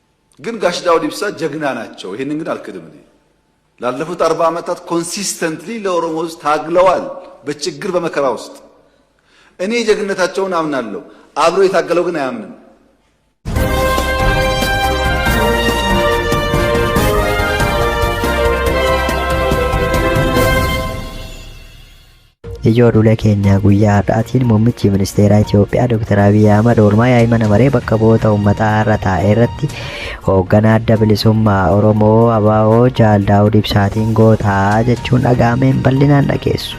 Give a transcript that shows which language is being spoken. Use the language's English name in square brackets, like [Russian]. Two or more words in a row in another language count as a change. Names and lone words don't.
[Amharic] ግን ጋሽ ዳውድ ኢብሳ ጀግና ናቸው። ይሄንን ግን አልክድም። ላለፉት 40 ዓመታት ኮንሲስተንትሊ ለኦሮሞ ሕዝብ ታግለዋል፣ በችግር በመከራ ውስጥ። እኔ ጀግነታቸውን አምናለሁ። አብሮ የታገለው ግን አያምንም። [Oromo] Ijoollee keenya guyyaa har'aatiin muummichi ministeera Itoophiyaa Dr. Abiy Ahmad oolmaa yaa'ii maree bakka bu'oota uummataa irra taa'e irratti hoogganaa adda bilisummaa Oromoo ABO Jaal Daawud Ibsaatiin gootaa jechuun dhagaameen bal'inaan dhageessu.